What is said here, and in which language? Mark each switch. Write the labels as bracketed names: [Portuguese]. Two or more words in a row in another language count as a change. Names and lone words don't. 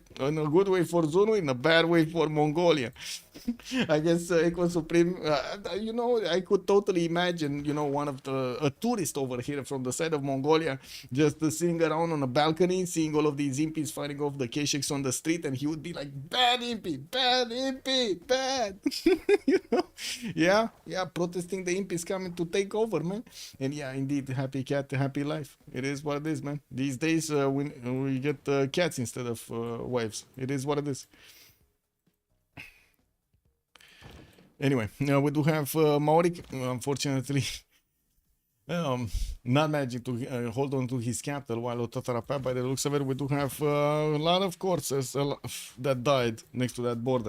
[English] In a good way for Zulu, in a bad way for Mongolia. I guess Echo Supreme, you know, I could totally imagine, you know, one of a tourist over here from the side of Mongolia just sitting around on a balcony, seeing all of these Impis fighting off the Keshiks on the street, and he would be like, bad Impy, bad Impy, bad. You know? Yeah, protesting the Impis coming to take over, man. And yeah, indeed, happy cat, happy life. It is what it is, man. These days, we get cats instead of wives. It is what it is. Anyway, we do have Maurik, unfortunately, not managing to hold on to his capital, while Otatarapa, by the looks of it, we do have a lot of courses that died next to that border.